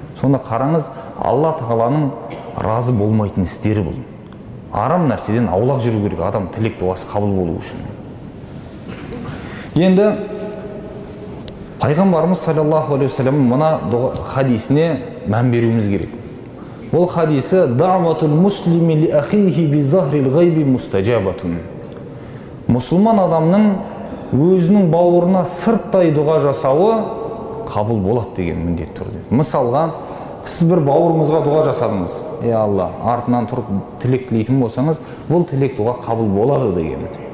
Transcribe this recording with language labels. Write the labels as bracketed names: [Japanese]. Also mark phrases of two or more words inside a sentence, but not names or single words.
[Kazakh] Сонда қараңыз, Алла тағаланың разы болмайтын істері бұл. Арам нәрседен аулақ жүру керек адам тілек дұғасы қабыл болу үшін. Енді пайғамбарымыз [Arabic] صلى الله عليه وسلم [Kazakh] мына хадисіне мән беруіміз керек. Ол хадисі [Arabic] دعوة المسلم لأخيه بظهر الغيب مستجابة. [Kazakh] Мұсылман адамның өзінің бауырына сырттай дұға жасауы қабыл болады деген міндет тұр. Мысалға, сіз бір бауырыңызға дұға жасадыңыз. Алла, артынан тұрып тілек тілейтін болсаңыз, бұл тілек дұға қабыл болады деген.